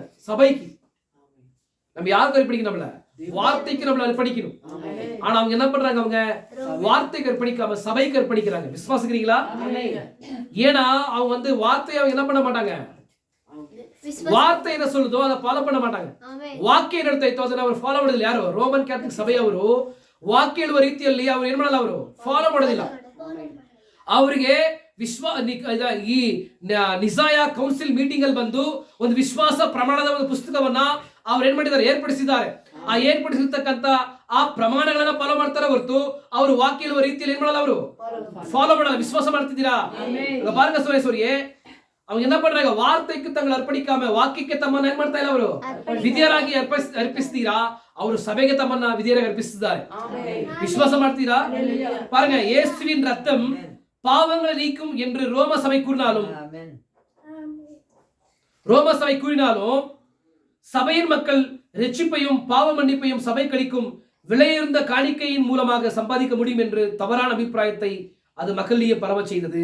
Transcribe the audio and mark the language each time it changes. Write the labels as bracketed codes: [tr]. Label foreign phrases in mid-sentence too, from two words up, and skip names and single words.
[ta] சபைக்கு நம்ம யாருக்கு அர்ப்பணிக்கணும்? நம்மள வார்த்தைக்கு நம்மள அர்ப்பணிக்கணும். ஆனா அவங்க என்ன பண்றாங்க, அவங்க வார்த்தைக்கு அர்ப்பணிக்காம சபைக்கு அர்ப்பணிக்கிறாங்க. விசுவாசிக்கிறீங்களா? ஏன்னா அவங்க வந்து வார்த்தையை அவங்க என்ன பண்ண மாட்டாங்க, வார்த்தை என்ன சொல்லுதோ அதை ஃபாலோ பண்ண மாட்டாங்க. [kn] ವಾಕ್ಯ ನಡೀತಾ ಅದನ್ನ ಅವರು ಫಾಲೋ ಮಾಡೋದಿಲ್ಲ. ಯಾರು? ರೋಮನ್ ಕ್ಯಾಥಲಿಕ್ ಸಭೆಯವರು ವಾಕ್ಯ ಹೇಳುವ ರೀತಿಯಲ್ಲಿ ಅವರು ಏನ್ ಮಾಡಲ್ಲ, ಅವರು ಫಾಲೋ ಮಾಡೋದಿಲ್ಲ. ಅವರಿಗೆ ಈ ನಿಸಾಯ ಕೌನ್ಸಿಲ್ ಮೀಟಿಂಗ್ ಅಲ್ಲಿ ಬಂದು ಒಂದು ವಿಶ್ವಾಸ ಪ್ರಮಾಣದ ಒಂದು ಪುಸ್ತಕವನ್ನ ಅವ್ರು ಏನ್ ಮಾಡಿದ್ದಾರೆ, ಏರ್ಪಡಿಸಿದ್ದಾರೆ. ಆ ಏರ್ಪಡಿಸಿರ್ತಕ್ಕಂತ ಆ ಪ್ರಮಾಣಗಳನ್ನ ಫಾಲೋ ಮಾಡ್ತಾರೆ ಹೊರತು ಅವರು ವಾಕ್ಯ ಹೇಳುವ ರೀತಿಯಲ್ಲಿ ಏನ್ ಮಾಡಲ್ಲ, ಅವರು [ta] ஃபாலோ பண்ணல. [kn] விசுவாச ಮಾಡ್ತಿದ್ದೀರಾ? [ta] பாருங்க சோரேஸ்வரியே, அவங்க என்ன பண்றாங்க, வார்த்தைக்கு தங்களை அர்ப்பணிக்காம [kn] வாக்கியಕ್ಕೆ ತಮ್ಮನ್ನ ಏನ್ ಮಾಡ್ತಾ ಇಲ್ಲ, ಅವರು ವಿಧೇಯರಾಗಿ ಅರ್ಪಿಸ್ತೀರಾ? ಅವರು ಸಭೆಗೆ ತಮ್ಮನ್ನ ವಿಧೇಯರಾಗಿ ಅರ್ಪಿಸಿದ್ದಾರೆ. விசுவாச ಮಾಡ್ತೀರಾ? [ta] பாருங்க, இயேசுவின் ரத்தம் பாவங்களை நீக்கும் என்று ரோம சபை கூறினாலும் சபையின் மக்கள் ரட்சிப்பையும் பாவ மன்னிப்பையும் சபை கழிக்கும் விலையுயர்ந்த காணிக்கையின் மூலமாக சம்பாதிக்க முடியும் என்று தவறான அபிப்பிராயத்தை அது மக்களிலேயே பரவ செய்தது.